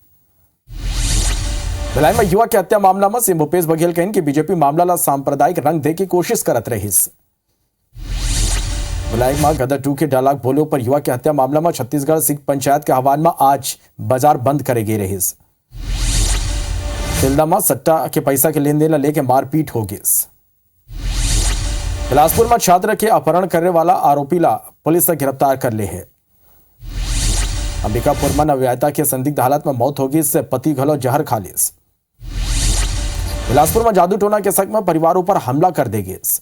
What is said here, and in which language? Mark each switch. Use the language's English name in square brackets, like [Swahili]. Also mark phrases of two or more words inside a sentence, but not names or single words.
[Chhattisgarhi] भिलाई में युवा के हत्या मामला में सीएम भूपेश बघेल कहन कि बीजेपी मामला ला सांप्रदायिक रंग दे की कोशिश करत रहीस। भिलाई में गदर 2 के डायलॉग बोले पर युवा के हत्या मामला में छत्तीसगढ़ सिख पंचायत के आह्वान में आज बाजार बंद करे गए रहीस। तिल्दा में सट्टा के पैसा के लेन देन लेके मारपीट हो गई। बिलासपुर में छात्र के अपहरण करने वाला आरोपी ला पुलिस ने गिरफ्तार कर ले है। अंबिकापुर में नवविवाहिता के संदिग्ध हालत में मौत होगी। इससे पति घलो जहर खा लिस। बिलासपुर में जादू टोना के शक में परिवारों पर हमला कर देगी।